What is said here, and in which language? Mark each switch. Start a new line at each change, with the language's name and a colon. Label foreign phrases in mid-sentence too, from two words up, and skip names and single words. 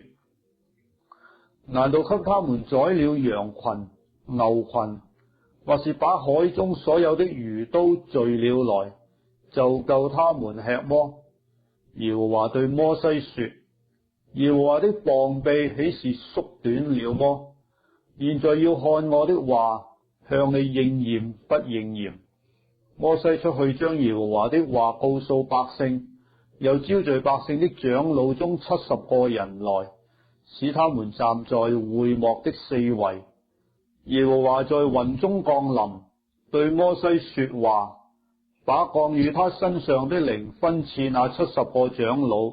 Chinese: 難道給他們宰了羊群、牛群，或是把海中所有的魚都聚了來，就夠他們吃麼？耶和華對摩西說：耶和華的膀臂豈是縮短了麼？現在要看我的話向你應驗不應驗。摩西出去將耶和華的話告訴百姓，又招聚百姓的長老中70個人來，使他們站在會幕的四圍。耶和華在雲中降臨，對摩西說話，把降與他身上的靈分賜那70個長老。